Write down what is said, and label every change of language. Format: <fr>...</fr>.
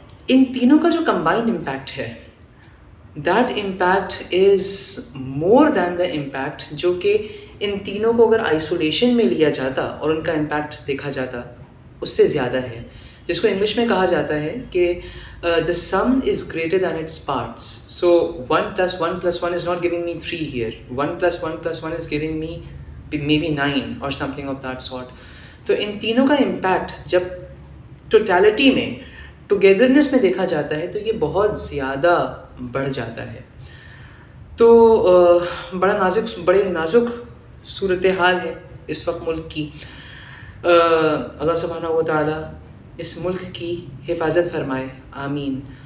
<hi>इन तीनों का जो combined impact है,</hi> <en>that impact is more than the impact</en> <hi>जो कि इन तीनों को अगर isolation में लिया जाता और उनका impact देखा जाता उससे ज़्यादा है, जिसको इंग्लिश में कहा जाता है कि</hi> <en>the sum is greater than its parts. So 1 plus 1 plus 1 is not giving me 3 here. 1 plus 1 plus 1 is giving me maybe 9 or something of that sort.</en> <hi>तो इन तीनों का impact जब totality में, togetherness में देखा जाता है तो ये बहुत ज़्यादा बढ़ जाता है। तो बड़े नाजुक सूरत हाल है इस वक्त मुल्क की। अल्लाह सुब्हानहू व तआला इस मुल्क की हिफाजत फरमाए, आमीन।</hi>